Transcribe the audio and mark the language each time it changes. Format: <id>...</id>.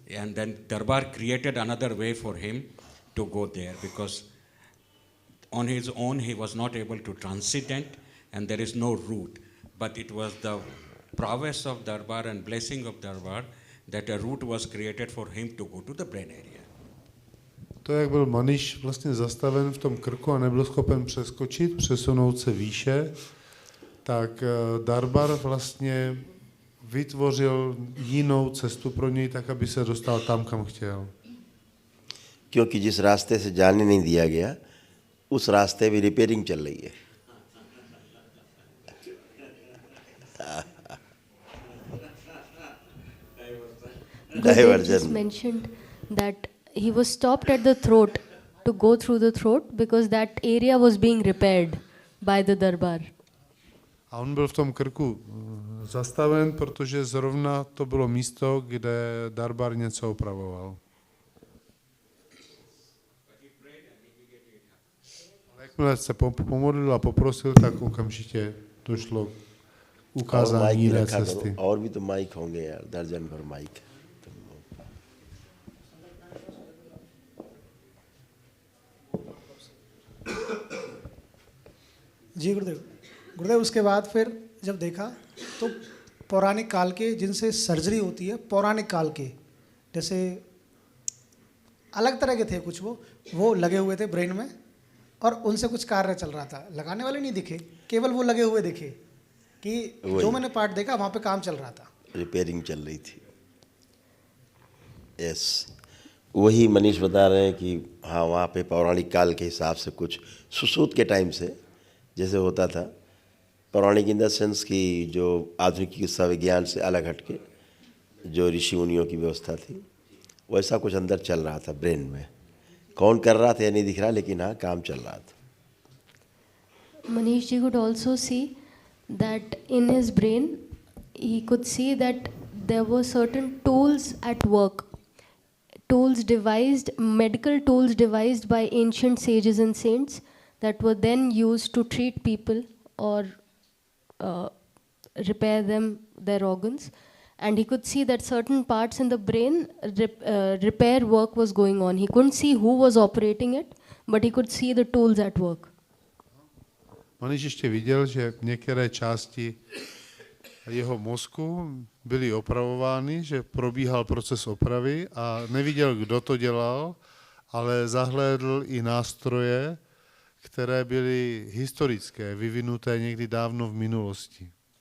<en>And then Darbar created another way for him to go there, because on his own he was not able to transcendent and there is no route. But it was the prowess of Darbar and blessing of Darbar that a route was created for him to go to the brain area.</en> <cs>To, jak byl Maniš vlastně zastaven v tom krku a nebyl schopen přeskočit, přesunout se výše, tak Darbar vlastně vytvořil jinou cestu pro něj, tak aby se dostal tam, kam chtěl.</cs> <hi>क्योंकि जिस रास्ते से जाने नहीं दिया गया, उस रास्ते में रिपेयरिंग चल रही है.</hi> <en>Gurudev just mentioned that he was stopped at the throat to go through the throat because that area was being repaired by the Darbar.</en> <cs>A on byl v tom krku zastaven, protože zrovna to bylo místo, kde Darbar něco opravoval. Ale jakmile se pomodlil a poprosil, tak okamžitě došlo k ukázání jiné cesty.</cs> <hi>और भी तो mic होंगे यार, दर्जन भर mic. जी गुरुदेव. गुरुदेव उसके बाद फिर जब देखा तो पौराणिक काल के जिनसे सर्जरी होती है, पौराणिक काल के जैसे अलग तरह के थे कुछ, वो लगे हुए थे ब्रेन में और उनसे कुछ कार्य चल रहा था. लगाने वाले नहीं दिखे, केवल वो लगे हुए दिखे कि जो मैंने पार्ट देखा वहाँ पे काम चल रहा था. रिपेयरिंग चल रही थी. यस, वही मनीष बता रहे हैं कि हाँ वहाँ पे पौराणिक काल के हिसाब से कुछ सुश्रुत के टाइम से जैसे होता था, पौराणिक</hi> <en>in the sense</en> <hi>की जो आधुनिक चिकित्सा विज्ञान से अलग हटके जो ऋषि मुनियों की व्यवस्था थी, वैसा कुछ अंदर चल रहा था ब्रेन में. कौन कर रहा था या नहीं दिख रहा, लेकिन हाँ काम चल रहा था.</hi> <en>Manish ji could also see that in his brain he could see that there were certain tools at work, tools devised, medical tools devised by ancient sages and saints that were then used to treat people or repair them, their organs. And he could see that certain parts in the brain repair work was going on. He couldn't see who was operating it, but he could see the tools at work.</en> <cs>Maniš ještě viděl, že některé části jeho mozku byly opravovány, že probíhal proces opravy a neviděl, kdo to dělal, ale zahlédl i nástroje, které byly historické, vyvinuté někdy dávno v minulosti.</cs>